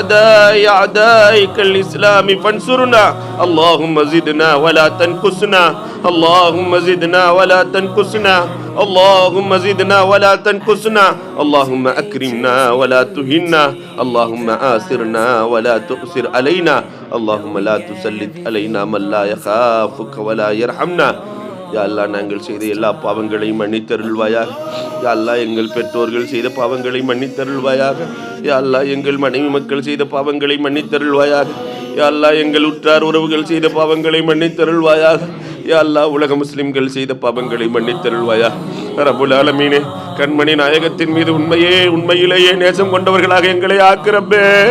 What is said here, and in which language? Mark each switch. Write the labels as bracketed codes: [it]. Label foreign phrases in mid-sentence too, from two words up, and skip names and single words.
[ar] أعدائك الإسلام فانصرنا اللهم زدنا ولا تنقصنا اللهم زدنا ولا تنقصنا اللهم زدنا ولا تنقصنا اللهم أكرمنا ولا تهنا اللهم آثرنا ولا تؤثر علينا اللهم لا تسلط علينا من لا يخافك ولا يرحمنا يا الله [ta] நாங்கள் செய்த எல்லா பாவங்களையும் மன்னித்தருள்வாயாக [ar] يا الله [ta] எங்கள் பெற்றோர்கள் செய்த பாவங்களை மன்னித்தருள்வாயாக [ar] يا الله [ta] எங்கள் மனைவி மக்கள் செய்த பாவங்களை மன்னித்தருள்வாயாக [ar] يا الله [ta] எங்கள் உற்றார் உறவுகள் செய்த பாவங்களை மன்னித்தருள்வாயாக [ar] يا الله [ta] உலக முஸ்லிம்கள் செய்த பாவங்களை மன்னித்தருள்வாயாக [ar] رب العالمين [ta] கண்மணி நாயகத்தின் மீது உண்மையிலேயே நேசம் கொண்டவர்களாக எங்களை ஆக்குறப்பே